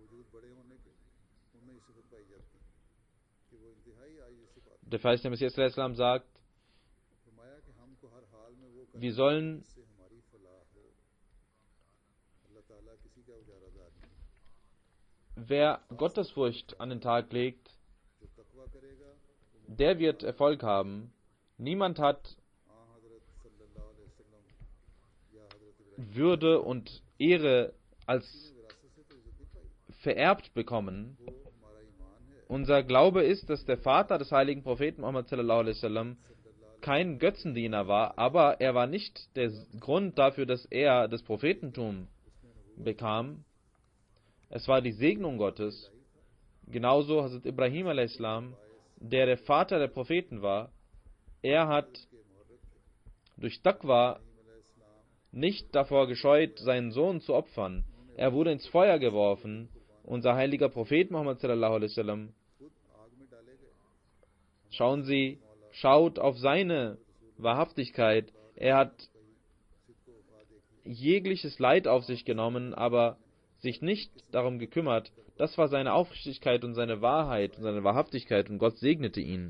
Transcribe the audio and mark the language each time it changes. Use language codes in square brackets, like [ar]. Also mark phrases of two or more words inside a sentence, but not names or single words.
[de] Der verheißene Messias sagt, wir sollen wer Gottesfurcht an den Tag legt, der wird Erfolg haben. Niemand hat Würde und Ehre als vererbt bekommen. Unser Glaube ist, dass der Vater des heiligen Propheten Muhammad [ar] صلى الله عليه وسلم [de] kein Götzendiener war, aber er war nicht der Grund dafür, dass er das Prophetentum bekam. Es war die Segnung Gottes. Genauso Hazrat Ibrahim a.s., der Vater der Propheten war. Er hat durch Taqwa nicht davor gescheut, seinen Sohn zu opfern. Er wurde ins Feuer geworfen. Unser heiliger Prophet Muhammad [ar] صلى الله عليه وسلم [de] Schauen Sie, schaut auf seine Wahrhaftigkeit. Er hat jegliches Leid auf sich genommen, aber sich nicht darum gekümmert. Das war seine Aufrichtigkeit und seine Wahrheit und seine Wahrhaftigkeit, und Gott segnete ihn.